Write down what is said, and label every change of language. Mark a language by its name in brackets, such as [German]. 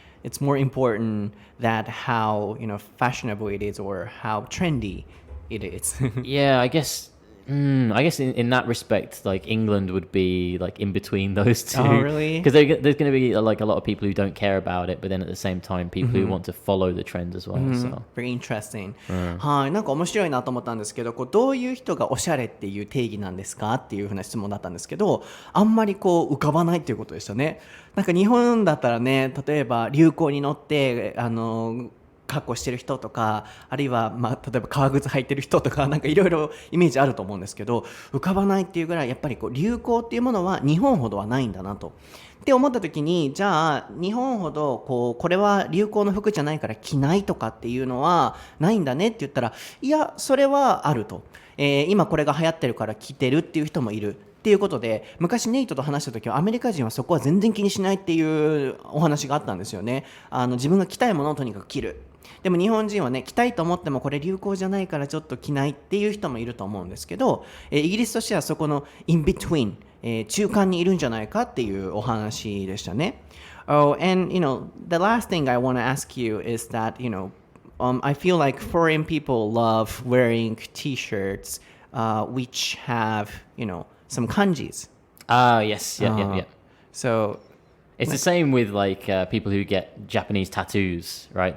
[English] It's more important that how fashionable it is or how trendy it is. Yeah, I guess I guess in that respect, like England would be like in between those two. Oh, really? Because there's going to be like a lot of people who don't care about it, but then at the same time, people who want to follow the trends as well. So Very interesting. [Japanese] はい、なんか面白いなと思ったんですけど、どういう人がおしゃれっていう定義なんですかっていうふうな質問だったんですけど、あんまり浮かばないっていうことでしたね。なんか日本だったらね、例えば流行に乗って格好してる人とか、あるいは、例えば革靴履いてる人とか、なんかいろいろイメージあると思うんですけど、浮かばないっていうぐらいやっぱり流行っていうものは日本ほどはないんだなと。って思った時に、じゃあ日本ほどこれは流行の服じゃないから着ないとかっていうのはないんだねって言ったら、いやそれはあると、今これが流行ってるから着てるっていう人もいるっていうことで、昔ネイトと話した時はアメリカ人はそこは全然気にしないっていうお話があったんですよね。自分が着たいものをとにかく着る。でも日本人はね、着たいと思ってもこれ流行じゃないからちょっと着ないっていう人もいると思うんですけど、イギリスとしてはそこの in between、中間にいるんじゃないかっていうお話でしたね。 [English] Oh, and the last thing I want to ask you is that I feel like foreign people love wearing t-shirts which have some kanjis. Yes, yeah. So it's the same with like people who get Japanese tattoos, right?